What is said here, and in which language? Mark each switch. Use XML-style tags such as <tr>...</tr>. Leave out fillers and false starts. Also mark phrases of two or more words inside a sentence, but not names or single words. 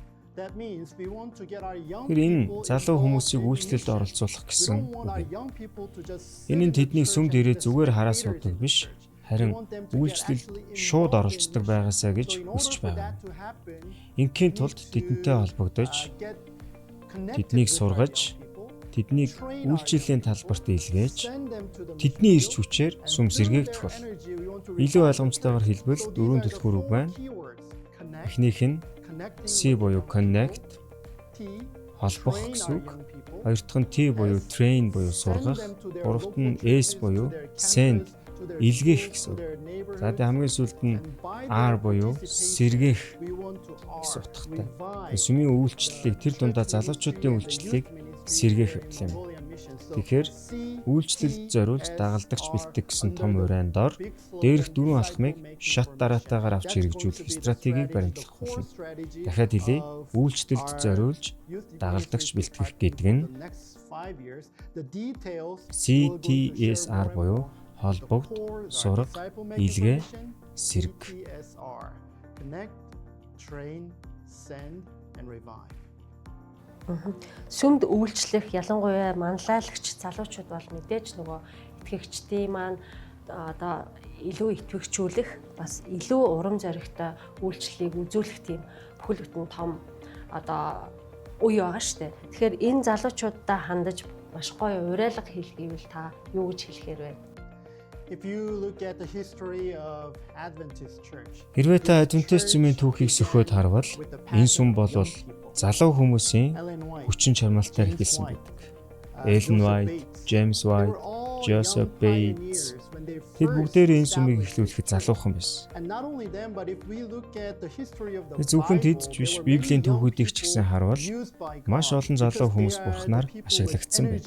<en>That means we want to get our young</en> <mn>Тэр энэ</mn> <en>people</en> <mn>залуу хүмүүсийг</mn> <en>involved in</en> <mn>үйлчлэлд</mn> <en>mission.</en> <mn>оролцуулах</mn> <en>We</en> <mn>гэсэн</mn> <en>don't want our</en> <mn>үг.</mn> <en>young people to just sit</en> <mn>Энэ нь</mn> <en>in the</en> <mn>тэднийг</mn> <en>church</en> <mn>сүмд</mn> <en>and</en> <mn>ирээд</mn> <en>be</en> <mn>зүгээр</mn> <en>the</en> <mn>хараа</mn> <en>spectators</en> <mn>суудаг</mn> <en>in the</en> <mn>биш,</mn> <en>church.</en> <mn>харин</mn> <en>We want them to get</en> <mn>үйлчлэлд</mn> <en>actually</en> <mn>шууд</mn> <en>involved</en> <mn>оролцдог</mn> <en>in the</en> <mn>байгаасаа гэж</mn> <en>So in</en> <mn>хүсэж</mn> <en>order for</en> <mn>байгаа.</mn> <en>that to happen,</en> <mn>Ингийн</mn> <en>we</en> <mn>тулд</mn> <en>need</en> <mn>тэдэнтэй</mn> <en>to,</en> <mn>холбогдож,</mn> <en>get connected</en> <mn>тэднийг</mn> <en>with our</en> <mn>сургаж,</mn> <en>young people,</en> <mn>тэднийг</mn> <en>train our</en> <mn>үйлчлэлийн</mn> <en>young</en> <mn>талбарт</mn> <en>people,</en> <mn>илгээж,</mn> <en>send them to the</en> <mn>тэдний</mn> <en>mission</en> <mn>ирч</mn> <en>field,</en> <mn>хүчээр</mn> <en>and</en> <mn>сүм</mn> <en>through</en> <mn>сэргээгдэх</mn> <en>their</en> <mn>бол.</mn> <en>energy, we want to</en> <mn>Илүү</mn> <en>revive the</en> <mn>ойлгомжтойгоор</mn> <en>church.</en> <mn>хэлбэл</mn> <en>So these</en> <mn>дөрвөн</mn> <en>are the</en> <mn>түлхүүр үг</mn> <en>four</en> <mn>байна.</mn> <en>keywords. Connect,</en> <mn>Эхнийх нь</mn> <en>connecting</en> <mn>C</mn> <en>with</en> <mn>буюу</mn> <en>young</en> <mn>connect,</mn> <en>people. T,</en> <mn>холбох</mn> <en>train</en> <mn>гэсэн</mn> <en>our</en> <mn>үг.</mn> <en>young people.</en> <mn>Хоёр дахь нь T буюу train буюу сургах, гуравт нь S буюу send, илгээх гэсэн үг. За тэгээ хамгийн сүүлд нь R буюу сэргээх гэсэн утгатай. Сүмийн үйлчлэлийг тэр дундаа залуучуудын үйлчлэлийг сэргээх явдал юм. Тэгэхээр үйлчлэлд зориулж дагалдагч бэлтгэх гэсэн том урайн дор дээрх дөрвөн алхмыг шат дараатаагаар авч хэрэгжүүлэх стратегийг баримтлах болно. Дахиад хэлье, үйлчлэлд зориулж дагалдагч бэлтгэх гэдэг нь CTSR буюу холбогд, сурга, илгээ, сэрг.</mn> <en>Connect, train, send and revive.</en> <mn>Сүмд үйлчлэх ялангуяа манлайлагч залуучууд бол мэдээж нөгөө итгэгчдийн маань одоо илүү итгэгчүүлэх бас илүү урам зоригтой үйлчлэлийг үзүүлэх тийм бүхэл бүтэн том одоо үе байгаа шүү дээ. Тэгэхээр энэ залуучуудаа хандаж маш гоё уриалга хийх гэвэл та юу гэж хэлэхээр вэ?</mn> <en>If you look at the history of Adventist Church,</en> <mn>Хэрвээ та Адвентист зүмийн түүхийг сөхөөд харвал энэ сүм бол залуу хүмүүсийн хүчин чармайлтаар эхэлсэн байдаг. Ellen White, James White, Joseph Bates тэд бүгдээрээ энэ сүмийг эхлүүлэхэд залуухан байсан. Зөвхөн тэд ч биш, Библийн түүхүүдийг ч гэсэн харвал маш олон залуу хүмүүс бурхнаар ашиглагдсан байна.</mn>